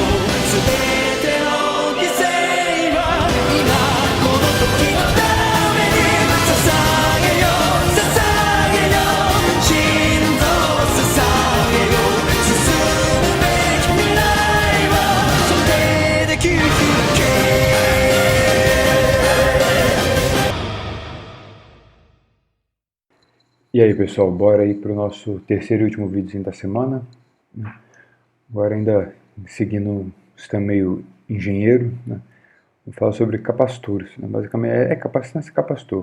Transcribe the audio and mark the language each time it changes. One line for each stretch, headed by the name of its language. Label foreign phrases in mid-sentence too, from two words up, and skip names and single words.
Japanese: 全ての犠牲は今この時のために捧げよ捧げよ心臓を捧げよ。進むべき未来はそれで切り開け。
Portuguese: E aí pessoal, bora aí para o nosso terceiro e último vídeo da semana. Agora ainda seguindo um sistema meio engenheiro, né? Vou falar sobre capacitores, né? Basicamente é capacitância e capacitor.